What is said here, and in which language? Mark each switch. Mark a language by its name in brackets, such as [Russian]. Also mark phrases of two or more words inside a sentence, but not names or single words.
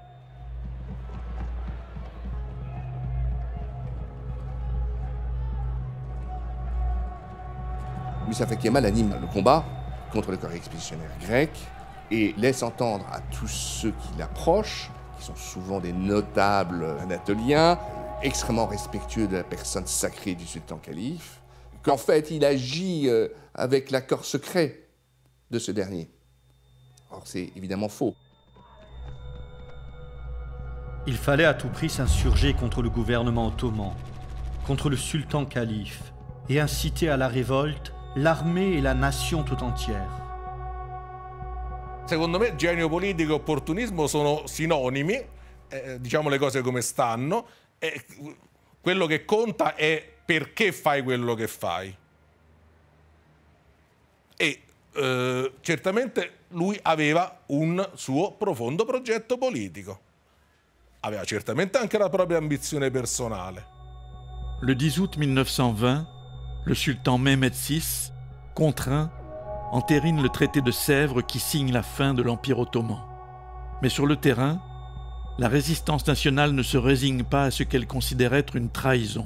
[French] Mustafa Kemal anime le combat contre le corps expéditionnaire grec et laisse entendre à tous ceux qui l'approchent, qui sont souvent des notables anatoliens, extrêmement respectueux de la personne sacrée du sultan calife, qu'en fait il agit avec l'accord secret de ce dernier. Or c'est évidemment faux. Il fallait à tout prix s'insurger contre le gouvernement ottoman, contre le sultan calife, et inciter à la révolte l'armée et la nation tout entière. [Italian] Secondo me genio politico e opportunismo sono sinonimi, diciamo le cose come stanno, quello che conta è perché fai quello che fai. E certamente lui aveva un suo profondo progetto politico. Aveva certamente anche la propria ambizione personale. [French] Le 10 août 1920, le sultan Mehmed VI, contraint, entérine le traité de Sèvres qui signe la fin de l'Empire ottoman. Mais sur le terrain, la résistance nationale ne se résigne pas à ce qu'elle considère être une trahison.